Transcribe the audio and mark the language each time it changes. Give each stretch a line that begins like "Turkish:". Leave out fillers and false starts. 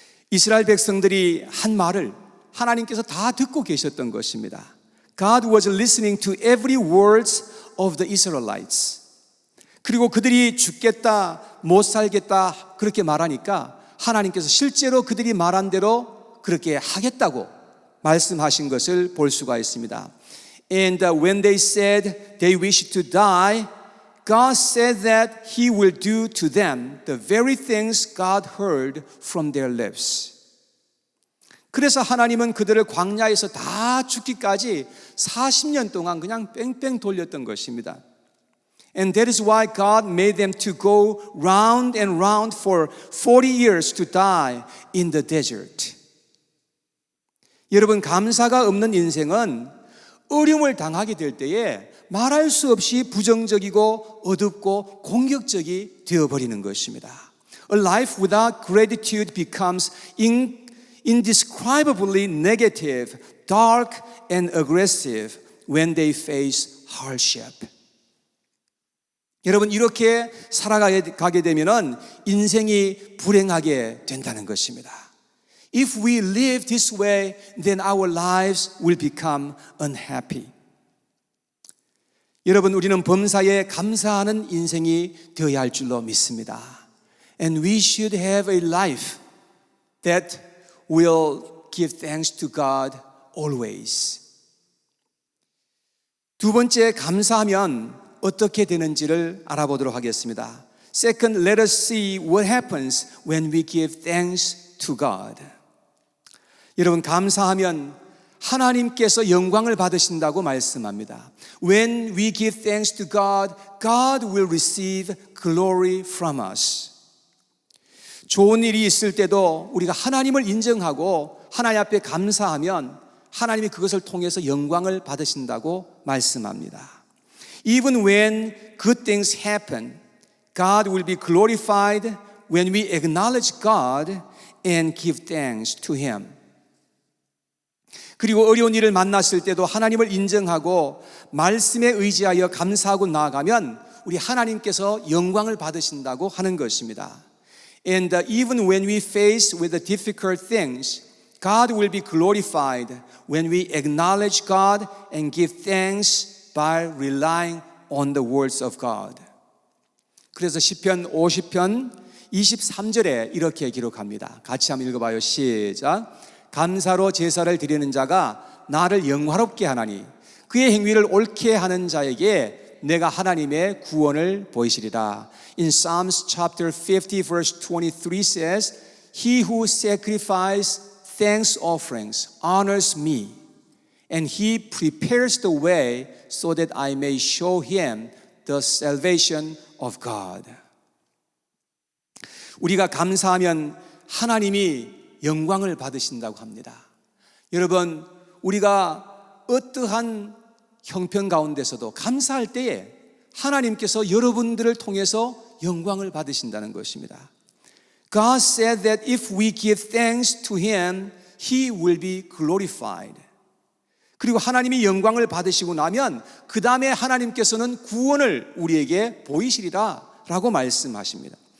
Korean: 이스라엘 백성들이 한 말을 하나님께서 다 듣고 계셨던 것입니다.
English: God was listening to every words of the Israelites.
Korean: 그리고 그들이 죽겠다, 못 살겠다 그렇게 말하니까 하나님께서 실제로 그들이 말한 대로 그렇게 하겠다고 말씀하신 것을 볼 수가 있습니다.
English: And when they said they wished to die, God said that He will do to them the very things God heard from their lips.
Korean: 그래서 하나님은 그들을 광야에서 다 죽기까지 40년 동안 그냥 뺑뺑 돌렸던 것입니다.
English: And that is why God made them to go round and round for 40 years to die in the desert.
Korean: 여러분, 감사가 없는 인생은 어려움을 당하게 될 때에 말할 수 없이 부정적이고 어둡고 공격적이 되어버리는 것입니다.
English: A life without gratitude becomes indescribably negative, dark and aggressive when they face hardship.
Korean: 여러분, 이렇게 살아가게 되면은 인생이 불행하게 된다는 것입니다.
English: If we live this way, then our lives will become unhappy.
Korean: 여러분, 우리는 범사에 감사하는 인생이 되어야 할 줄로 믿습니다.
English: And we should have a life that will give thanks to God always.
Korean: 두 번째, 감사하면 어떻게 되는지를 알아보도록 하겠습니다.
English: Second, let us see what happens when we give thanks to God.
Korean: 여러분, 감사하면 하나님께서 영광을 받으신다고 말씀합니다.
English: When we give thanks to God, God will receive glory from us.
Korean: 좋은 일이 있을 때도 우리가 하나님을 인정하고 하나님 앞에 감사하면 하나님이 그것을 통해서 영광을 받으신다고 말씀합니다.
English: Even when good things happen, God will be glorified when we acknowledge God and give thanks to Him.
Korean: 그리고 어려운 일을 만났을 때도 하나님을 인정하고 말씀에 의지하여 감사하고 나아가면 우리 하나님께서 영광을 받으신다고 하는 것입니다.
English: And even when we face with the difficult things, God will be glorified when we acknowledge God and give thanks by relying on the words of God.
Korean: 그래서 시편 50편 23절에 이렇게 기록합니다. 같이 한번 읽어봐요. 시작. 감사로 제사를 드리는 자가 나를 영화롭게 하나니 그의 행위를 옳게 하는 자에게 내가 하나님의 구원을 보이시리라.
English: In Psalms chapter 50 verse 23 says, He who sacrifices thanks offerings honors me, and he prepares the way so that I may show him the salvation of God.
Korean: 우리가 감사하면 하나님이 영광을 받으신다고 합니다. 여러분, 우리가 어떠한 형편 가운데서도 감사할 때에 하나님께서 여러분들을 통해서 영광을 받으신다는 것입니다.
English: God said that if we give thanks to Him, He will be glorified.
Korean: 그리고 하나님이 영광을 받으시고 나면 그 다음에 하나님께서는 구원을 우리에게 보이시리라 라고 말씀하십니다.